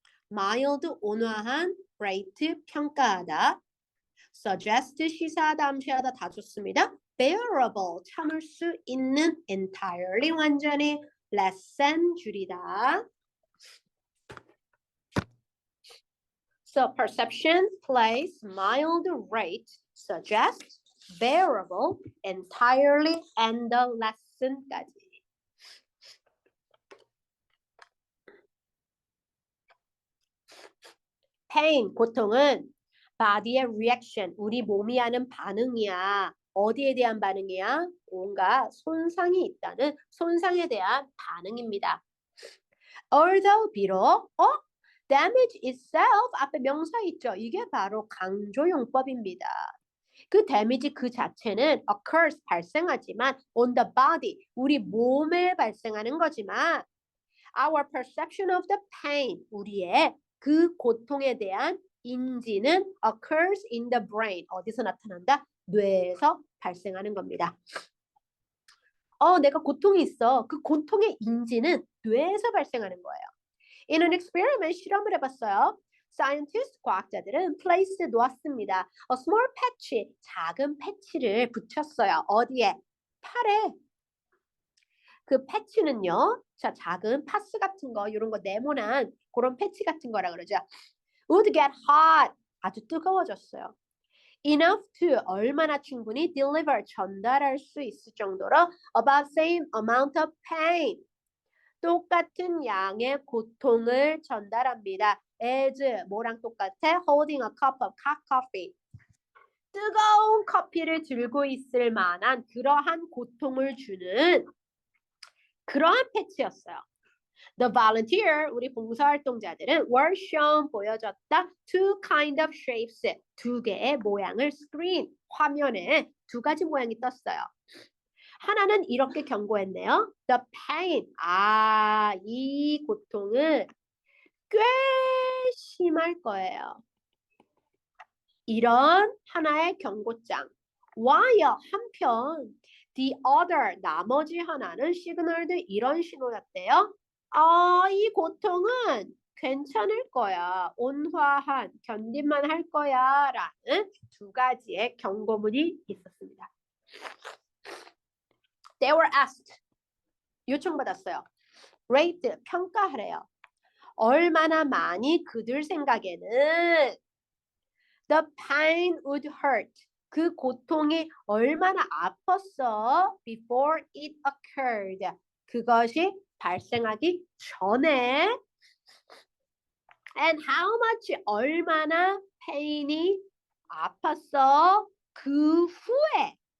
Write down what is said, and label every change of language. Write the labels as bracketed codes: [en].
[ko] mild, 온화한, rate, 평가하다. suggest, 시사하다, 암시하다 다 좋습니다. bearable, 참을 수 있는, entirely, 완전히, lessen, 줄이다. [en] So perception, place, mild, rate, suggest, bearable, entirely, and the lesson까지. [ko] pain, 고통은 body의 reaction, 우리 몸이 하는 반응이야. 어디에 대한 반응이야? 뭔가 손상이 있다는 손상에 대한 반응입니다. although, 비록, [en] damage itself, [ko] 앞에 명사 있죠? 이게 바로 강조용법입니다. 그 데미지 그 자체는 occurs, 발생하지만 [en] on the body, [ko] 우리 몸에 발생하는 거지만 [en] our perception of the pain, [ko] 우리의 그 고통에 대한 인지는 [en] occurs in the brain, [ko] 어디서 나타난다? 뇌에서 발생하는 겁니다. 내가 고통이 있어. 그 고통의 인지는 뇌에서 발생하는 거예요. [en] In an experiment, [ko] 실험을 해봤어요. Scientists, 과학자들은 place 놓았습니다. [en] A small patch, [ko] 작은 패치를 붙였어요. 어디에? 팔에. 그 패치는요, 자, 작은 파스 같은 거, 이런 거 네모난 그런 패치 같은 거라 그러죠. [en] Would get hot, [ko] 아주 뜨거워졌어요. Enough to, 얼마나 충분히 deliver, 전달할 수 있을 정도로 [en] about same amount of pain, [ko] 똑같은 양의 고통을 전달합니다. as, 뭐랑 똑같아? [en] holding a cup of hot coffee, [ko] 뜨거운 커피를 들고 있을 만한 그러한 고통을 주는 그러한 패치였어요. [en] The volunteer, [ko] 우리 봉사활동자들은 [en] were shown, [ko] 보여줬다. [en] two kind of shapes, [ko] 두 개의 모양을 screen, 화면에 두 가지 모양이 떴어요. 하나는 이렇게 경고했네요. The pain, 이 고통은 꽤 심할 거예요. 이런 하나의 경고장. While, 한편 the other, 나머지 하나는 시그널도 이런 신호였대요. 이 고통은 괜찮을 거야. 온화한, 견딜만 할 거야. 라는 두 가지의 경고문이 있었습니다. They were asked, 요청받았어요. rate, 평가하래요. 얼마나 많이 그들 생각에는 [en] the pain would hurt, [ko] 그 고통이 얼마나 아팠어 [en] before it occurred, [ko] 그것이 발생하기 전에, [en] and how much, [ko] 얼마나 pain이 아팠어 그 후에.